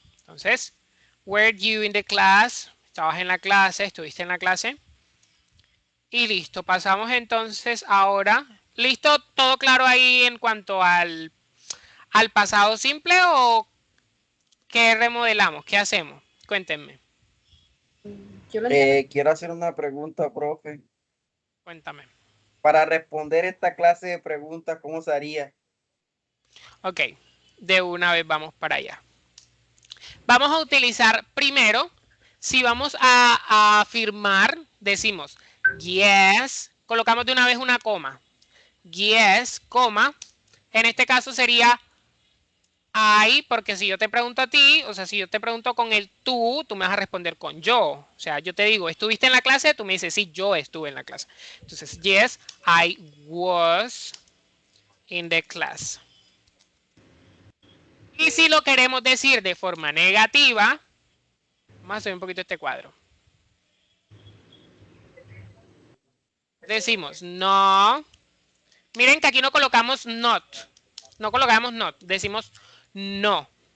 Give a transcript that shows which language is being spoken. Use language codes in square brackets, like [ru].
[en] Entonces, were you in the class? [es] Estabas en la clase, estuviste en la clase. Y listo, pasamos entonces ahora. ¿Listo? ¿Todo claro ahí en cuanto al pasado simple o qué remodelamos? ¿Qué hacemos? Cuéntenme. Yo lo entiendo. Quiero hacer una pregunta, profe. Cuéntame. Para responder esta clase de preguntas, ¿cómo se haría? Ok, de una vez vamos para allá. Vamos a utilizar primero, si vamos a afirmar, decimos yes, colocamos de una vez una coma. Yes, coma. En este caso sería I, porque si yo te pregunto a ti, o sea, si yo te pregunto con el tú me vas a responder con yo. O sea, yo te digo, ¿estuviste en la clase? Tú me dices, sí, yo estuve en la clase. [en] Entonces, yes, I was in the class. [es] Y si lo queremos decir de forma negativa, vamos a hacer un poquito este cuadro. Decimos no. Miren que aquí no colocamos not. No colocamos not. Decimos no.